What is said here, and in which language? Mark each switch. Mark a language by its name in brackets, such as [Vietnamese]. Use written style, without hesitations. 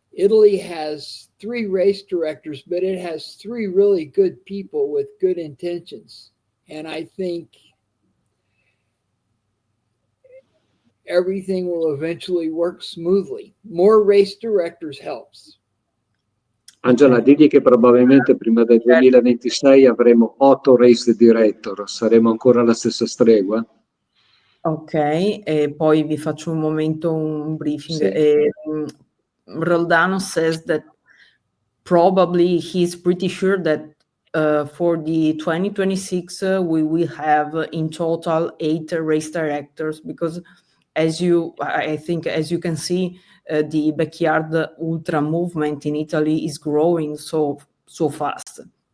[English] Italy has 3 race directors, but it has 3 really good people with good intentions. And I think everything will eventually work smoothly. More race directors helps. [Italian] Angela, digli che probabilmente prima del 2026 avremo 8 race director, saremo ancora alla stessa stregua? Ok, e poi vi faccio un momento un briefing. Sì. [English] Roldano says that probably he's pretty sure that for the 2026 we will have in total 8 race directors, because I think as you can see, the backyard ultra movement in Italy is growing so fast.